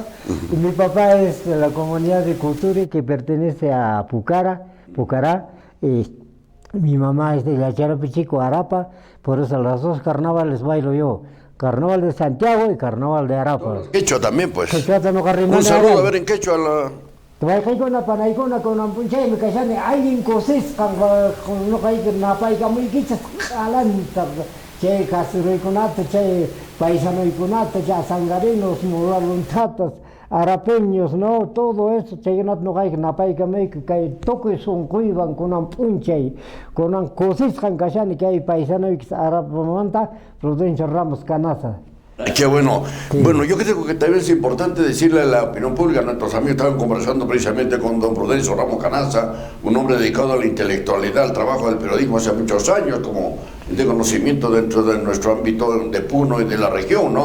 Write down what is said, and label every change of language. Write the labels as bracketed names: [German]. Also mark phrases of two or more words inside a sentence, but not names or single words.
[Spanish] Y mi papá es de la comunidad de Cultura que pertenece a Pucará. Mi mamá es de Yacharapichico, Arapa, por eso las dos carnavales bailo yo. Carnaval de Santiago y Carnaval de Arapa. Quechua también, pues. Un saludo, a ver, en quechua la... [Quechua] Tuvaykuna panaykuna kunanpunchaymi kashani allin kusisqan nuqayku napaykamuykichas alanta chay kasuruykunata chay paisanuykunata chay sangarinos muraluntatas arapeños, [Spanish] no, todo eso [Quechua] chaykunata nuqayku napaykamuyku kay tukuy sunquywan kunan p'unchay kunan kusisqan kashani kay paisanuykichas arapamanta Prudencio Ramos Canaza. [Spanish] Qué bueno. Sí. Bueno, yo creo que también es importante decirle a la opinión pública, nuestros amigos estaban conversando precisamente con don Prudencio Ramos Canaza, un hombre dedicado a la intelectualidad, al trabajo del periodismo hace muchos años, como de conocimiento dentro de nuestro ámbito de Puno y de la región, ¿no?